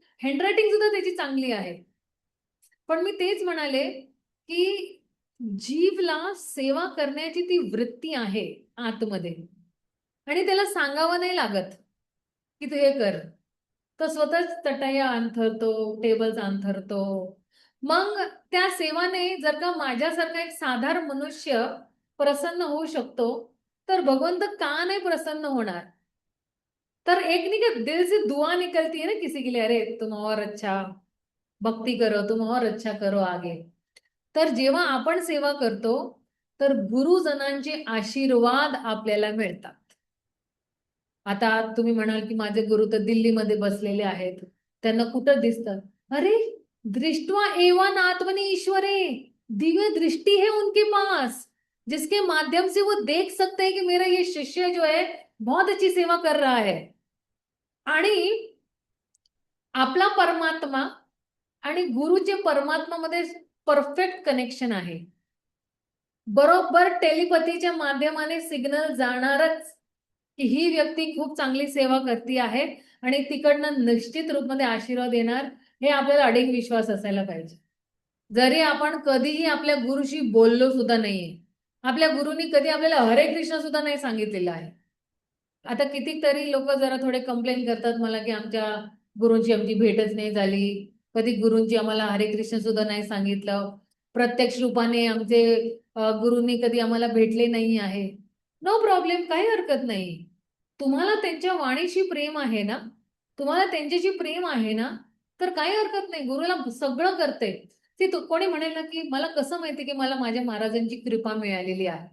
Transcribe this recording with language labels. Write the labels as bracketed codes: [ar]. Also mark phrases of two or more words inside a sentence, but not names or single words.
[mr] हँडरायटिंग सुद्धा त्याची चांगली आहे. पण मी तेच म्हणाले की जीवला सेवा करण्याची ती वृत्ती आहे आतमध्ये आणि त्याला सांगावं नाही लागत की तू हे कर. तो स्वतःच चटया अंथरतो, टेबल्स अंथरतो. मग त्या सेवाने जर का माझ्यासारखा एक साधारण मनुष्य प्रसन्न होऊ शकतो, तर भगवंत का नाही प्रसन्न होणार. [hi] तर एक नहीं का दिल से दुआ निकलती है ना किसी के लिए, अरे तुम और अच्छा भक्ती करो, तुम और अच्छा करो आगे. [mr] तर जेव्हा आपण सेवा करतो तर गुरुजनांचे आशीर्वाद आपल्याला मिळतात. आता तुम्ही म्हणाल की माझे गुरु तर दिल्लीमध्ये बसलेले आहेत, त्यांना कुठं दिसतात. [sa] अरे दृष्टवा एवन आत्मनि ईश्वरे, [hi] दिव्य दृष्टि है उनके पास, जिसके माध्यम से वो देख सकते हैं कि मेरा ये शिष्य जो है बहुत अच्छी सेवा कर रहा है. [mr] आणि आपला परमात्मा आणि गुरुचे परमात्मामध्ये [en] perfect connection [mr] आहे. बरोबर टेलिपथीच्या माध्यमाने सिग्नल जाणारच की ही व्यक्ती खूप चांगली सेवा करते आहे आणि तिकडनं निश्चित रूपमध्ये आशीर्वाद येणार, हे आपल्याला अडिग विश्वास असायला पाहिजे. जरी आपण कधीही आपल्या गुरुशी बोललो सुद्धा नाहीये, आपल्या गुरुनी कधी आपल्याला हरे कृष्ण सुद्धा नाही सांगितलेलं आहे. आता कितीतरी लोक जरा थोडे कंप्लेन करतात मला की आमच्या गुरूंची आमची भेटच नाही झाली, कधी गुरूंची आम्हाला हरे कृष्ण सुद्धा नाही सांगितलं, प्रत्यक्ष रूपाने आमचे गुरूंनी कधी आम्हाला भेटले नाही आहे. [en] no problem, [mr] काही हरकत नाही. तुम्हाला त्यांच्या वाणीशी प्रेम आहे ना, तुम्हाला त्यांच्याशी प्रेम आहे ना, तर काही हरकत नाही. गुरुला सगळं करते. ते कोणी म्हणेल ना की मला कसं माहिती की मला माझ्या महाराजांची कृपा मिळालेली आहे.